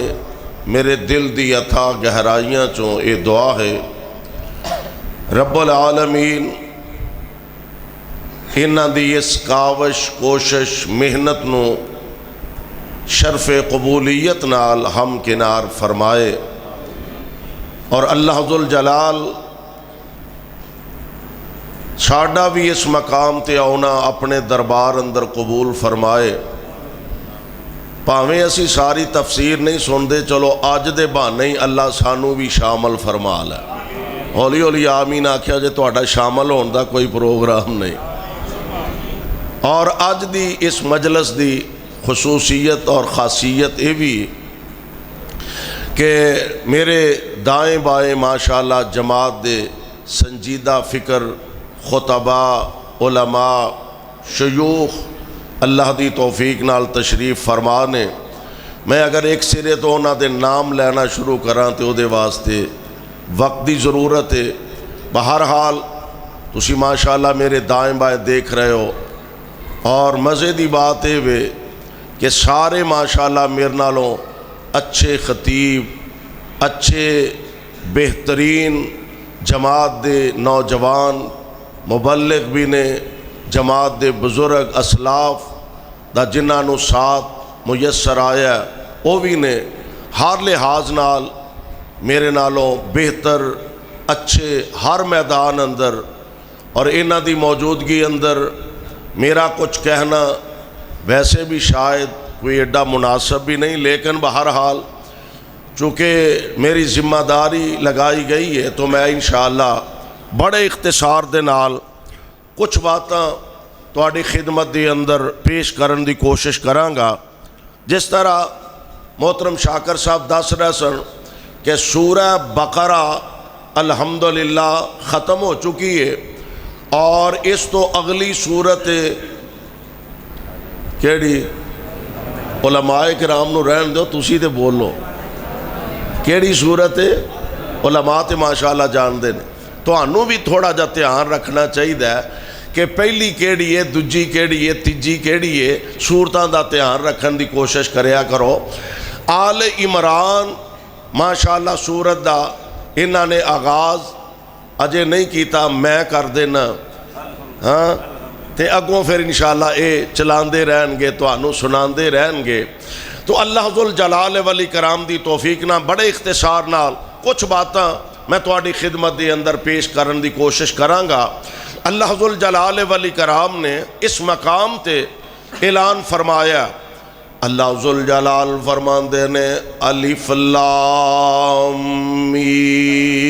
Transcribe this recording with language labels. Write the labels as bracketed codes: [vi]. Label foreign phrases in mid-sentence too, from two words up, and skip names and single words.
[pa] میرے دل دی اتھا گہرائیاں چوں یہ دعا ہے [ar] رب العالمین [pa] انہاں دی اس کاوش کوشش محنت نو شرف قبولیت نال ہم کنار فرمائے اور اللہ ذوالجلال ساڈا بھی اس مقام تے آنا اپنے دربار اندر قبول فرمائے. پاویں اسی ساری تفسیر نہیں سن دے چلو اج دے بہانے ہی اللہ سانو بھی شامل فرما لے. ہولی ہولی آمین آکھیا جے تہاڈا شامل ہون دا کوئی پروگرام نہیں. اور اج دی اس مجلس دی خصوصیت اور خاصیت یہ بھی کہ میرے دائیں بائیں ماشاءاللہ جماعت دے سنجیدہ فکر خطباء علماء شیوخ اللہ دی توفیق نال تشریف فرما نے. میں اگر ایک سرے تو انہاں دے نام لینا شروع کراں تے او دے واسطے وقت دی ضرورت ہے. بہرحال تسی ماشاءاللہ میرے دائیں بائیں دیکھ رہے ہو اور مزے دی بات ہے وے کہ سارے ماشاءاللہ میرے نالوں اچھے خطیب اچھے بہترین جماعت دے نوجوان مبلغ بھی نے جماعت دے بزرگ اسلاف دا جنہاں نو ساتھ میسر آیا وہ بھی نے ہر لحاظ نال میرے نالوں بہتر اچھے ہر میدان اندر. اور انہاں دی موجودگی اندر میرا کچھ کہنا ویسے بھی شاید کوئی ایڈا مناسب بھی نہیں لیکن بہرحال چونکہ میری ذمہ داری لگائی گئی ہے تو میں انشاءاللہ بڑے اختصار دے نال کچھ باتاں تہاڈی خدمت دی اندر پیش کرن دی کوشش کراں گا. جس طرح محترم شاکر صاحب دس رہے سن کہ سورہ بقرہ الحمدللہ ختم ہو چکی ہے اور اس تو اگلی صورت کیڑی علماء کرام نو رہن دو تسی تے بولو کیڑی صورت علماء تے ماشاءاللہ جان دے نے. تہانوں بھی تھوڑا جا دھیان رکھنا چاہیے کہ پہلی کیڑی ہے دوجی کیڑی ہے تیجی کیڑی ہے صورتاں دا دھیان رکھن دی کوشش کریا کرو. آل عمران ماشاءاللہ صورت دا انہاں نے آغاز اجے نہیں کیتا میں کر دینا ہاں تے اگوں پھر انشاءاللہ اے چلاندے رہن گے تہانوں سناندے رہن گے. تو اللہ ذوالجلال والاکرام دی توفیق نہ بڑے اختصار نال کچھ باتاں میں تہاڈی خدمت دے اندر پیش کرن دی کوشش کراں گا. اللہ ذوالجلال والاکرام نے اس مقام تے اعلان فرمایا. اللہ ذوالجلال فرماندے نے [ar] الف لام میم.